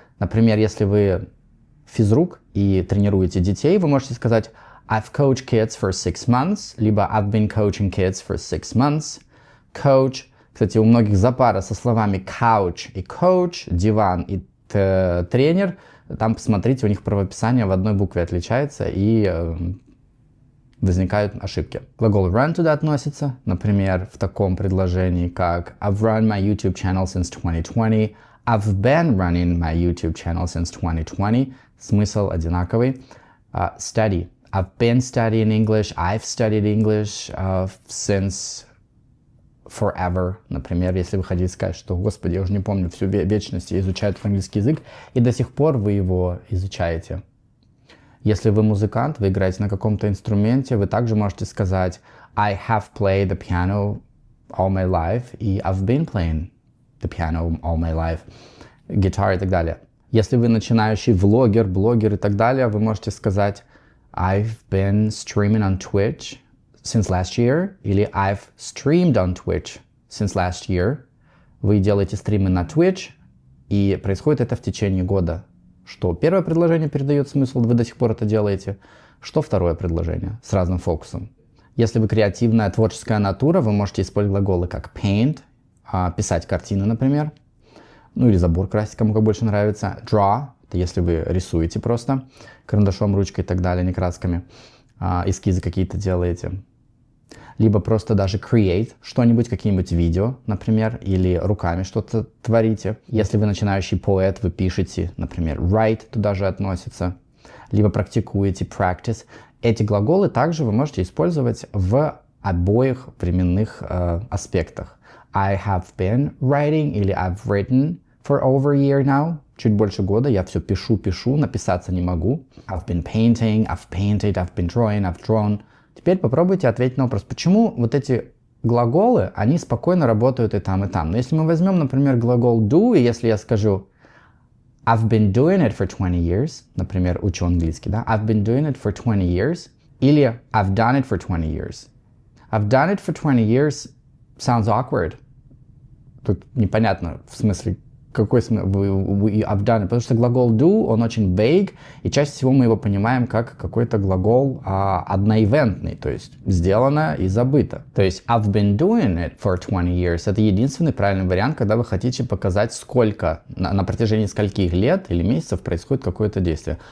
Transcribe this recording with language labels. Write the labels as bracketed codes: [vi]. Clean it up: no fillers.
[ru] Например, если вы физрук и тренируете детей, вы можете сказать [en] I've coached kids for 6 months, [ru] либо [en] I've been coaching kids for 6 months. Coach. [ru] Кстати, у многих запара со словами couch и coach, диван и тренер. Там, посмотрите, у них правописание в одной букве отличается и возникают ошибки. Глагол run туда относится. Например, в таком предложении, как [en] I've run my YouTube channel since 2020. I've been running my YouTube channel since 2020. [ru] Смысл одинаковый. Study. [en] I've been studying English, I've studied English since forever. [ru] Например, если вы хотите сказать, что, господи, я уже не помню, всю вечность я изучаю английский язык, и до сих пор вы его изучаете. Если вы музыкант, вы играете на каком-то инструменте, вы также можете сказать [en] I have played the piano all my life, [ru] и [en] I've been playing the piano all my life. [ru] Гитара и так далее. Если вы начинающий влогер, блогер и так далее, вы можете сказать [en] I've been streaming on Twitch since last year, [ru] или [en] I've streamed on Twitch since last year. [ru] Вы делаете стримы на Twitch, и происходит это в течение года. Что первое предложение передает смысл, вы до сих пор это делаете, что второе предложение с разным фокусом. Если вы креативная, творческая натура, вы можете использовать глаголы как paint, писать картины, например, ну или забор красить, кому как больше нравится, draw, это если вы рисуете просто карандашом, ручкой и так далее, не красками, эскизы какие-то делаете. Либо просто даже create что-нибудь, какие-нибудь видео, например, или руками что-то творите. Если вы начинающий поэт, вы пишете, например, write туда же относится. Либо практикуете, practice. Эти глаголы также вы можете использовать в обоих временных аспектах. [en] I have been writing [ru] или [en] I've written for over a year now. [ru] Чуть больше года я все пишу, написаться не могу. [en] I've been painting, I've painted, I've been drawing, I've drawn. [ru] Теперь попробуйте ответить на вопрос, почему вот эти глаголы, они спокойно работают и там, и там. Но если мы возьмем, например, глагол do, и если я скажу [en] I've been doing it for 20 years, [ru] например, учу английский, да? [en] I've been doing it for 20 years, [ru] или [en] I've done it for 20 years. I've done it for 20 years sounds awkward. [ru] Тут непонятно, в смысле, какой смысл [en] I've done it, [ru] потому что глагол do, он очень vague, и чаще всего мы его понимаем как какой-то глагол одноивентный, то есть сделано и забыто. То есть [en] I've been doing it for 20 years, [ru] это единственный правильный вариант, когда вы хотите показать, сколько, на протяжении скольких лет или месяцев происходит какое-то действие.